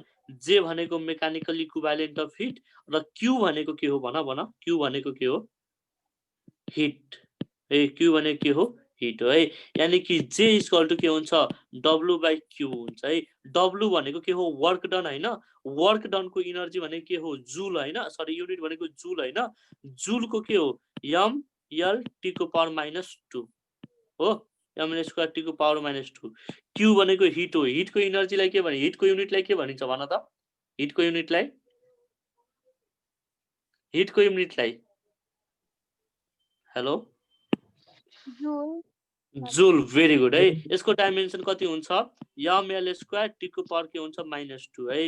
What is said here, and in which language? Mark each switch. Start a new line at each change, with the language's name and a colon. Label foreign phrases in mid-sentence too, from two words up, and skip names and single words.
Nepali: जे भनेको
English: mechanical equivalent of heat,
Nepali: र क्यू भनेको के हो भन, भन क्यू भनेको के हो, हिट है, क्यू भनेको के हो, हिट हो है। यानी कि जे
English: equal to
Nepali: के हुन्छ,
English: W by Q
Nepali: हुन्छ है। डब्लु भनेको के हो,
English: work done
Nepali: हैन,
English: work done
Nepali: इनर्जी भनेको के हो, जुल हैन,
English: sorry unit
Nepali: भनेको जुल हैन, जुलको के हो, एम एल टी को पावर -2 हो,
English: M L square T
Nepali: को पावर -2। क्यू भनेको हिट हो, हिटको इनर्जीलाई के भने, हिटको युनिटलाई के भनिन्छ भन त, हिटको युनिटलाई, हिटको युनिटलाई, हेलो, जुल।
English: very good है।
Nepali: यसको डाइमेन्सन कति हुन्छ,
English: M L square T
Nepali: को पावर के हुन्छ, -2 है।